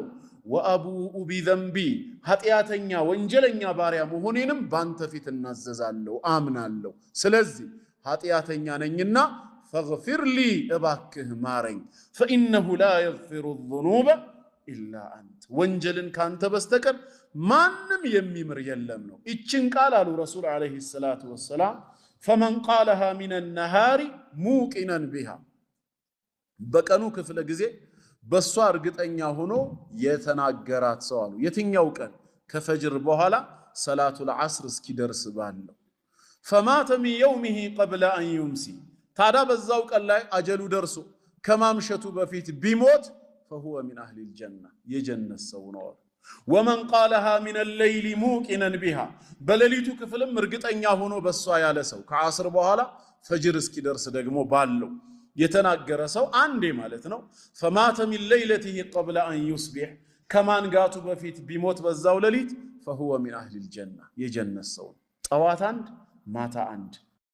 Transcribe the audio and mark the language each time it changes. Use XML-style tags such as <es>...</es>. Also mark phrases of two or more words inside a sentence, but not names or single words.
<ar>وأبوء بذنبي</ar> <am>ኃጢአተኛ ወንጀለኛ ባሪያ መሆኔንም ባንተ ፊት እናዘዛለሁ አምናለሁ። ስለዚህ ኃጢአተኛ ነኝና</am> <ar>فاغفر لي</ar> <am>እባክህ ማረኝ።</am> <ar>فإنه لا يغفر الذنوب إلا أنت</ar> <am>ወንጀልን ካንተ በስተቀር ማንም የሚምር የለም ነው። ይችን ቃል አሉ</am> <ar>رسول عليه الصلاة والسلام فمن قالها من النهار موقنا بها</ar> <am>በቀኑ ክፍለ ጊዜ በሷ እርግጠኛ ሆኖ የተናገራት ሰው አሉ። የትኛው ቀን? ከፈጅር በኋላ</am> <ar>صلاة العصر</ar> <am>እስኪደርስ ባለው</am> <ar>فمات من يومه قبل أن يمسي</ar> <am>ታዲያ በዛው ቀን ላይ አጀሉ ደርሶ ከማምሸቱ በፊት ቢሞት</am> <ar>فهو من أهل الجنة</ar> <am>የጀነት ሰው ነው።</am> <ar>ومن قالها من الليل موقنا بها</ar> <am>በሌሊቱ ክፍልም እርግጠኛ ሆኖ በሷ ያለ ሰው ከዐስር በኋላ ፈጅር እስኪደርስ ደግሞ ባለው የተናገረ ሰው አንዴ ማለት ነው።</am> <ar>فمات من ليلته قبل أن يصبح</ar> <am>ከማንጋቱ በፊት ቢሞት በዛው ሌሊት</am> <ar>فهو من أهل الجنة</ar> <am>የጀነት ሰው ጠዋት አንድ ማታ አንድ</am>